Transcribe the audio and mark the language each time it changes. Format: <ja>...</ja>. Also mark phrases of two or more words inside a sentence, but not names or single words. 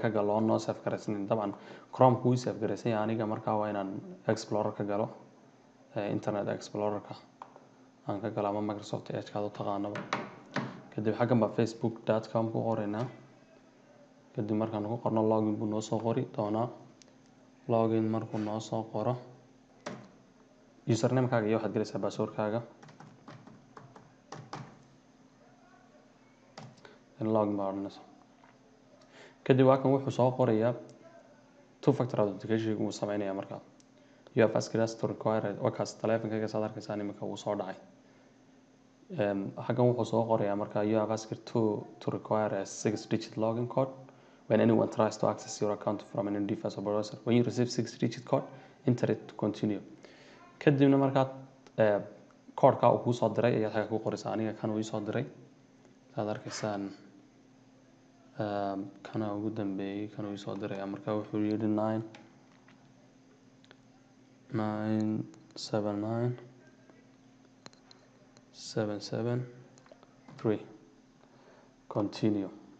<so>ka galo noo save garaysanin dabcan Chrome ku save garaysan yahay aniga markaa waa inaan Explorer ka galo internet explorer-ka aan ka galo ama Microsoft Edge-ka u taqaanaba kadib xaggan baa facebook.com ku qoraynaa kadib markaan ku qorno login buu noo soo qori doonaa login markuu noo soo qoro username-kaaga iyo waxaad gelaysaa password-kaaga login baa odhanaysa kadib waa kan wuxuu soo qorayaa</so> <en>two factor authentication</en> <so>uu sameynaya markaa</so> <en>you have asked us to require</en> <so>wakaas taleefankayga saad arkaysaa imika uu soo dhacay xaggan wuxuu soo qorayaa markaa</so> <en>you have asked to require a 6-digit login code when anyone tries to access your account from an undefined browser. When you receive 6-digit code, enter it to continue.</en> <so>kadibna markaad koodhka uu kuu soo diray ayaad xagga ku qoraysaa. Aniga kan uu ii soo diray saad arkaysaan kana ugu dambeeyay kan uu ii soo diray marka wuxuu yidhi 9979773 continue.</so>